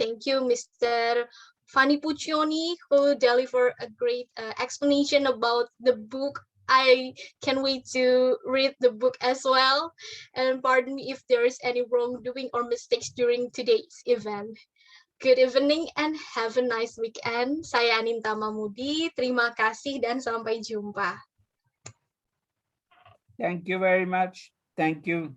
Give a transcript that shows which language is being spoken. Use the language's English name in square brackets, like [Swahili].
[English] Thank you, Mr. Fanny Puccioni, who delivered a great explanation about the book. I can't wait to read the book as well. And pardon me if there is any wrongdoing or mistakes during today's event. Good evening and have a nice weekend. [Indonesian] Saya Aninta Mamudi, terima kasih dan sampai jumpa. [English] Thank you very much. Thank you.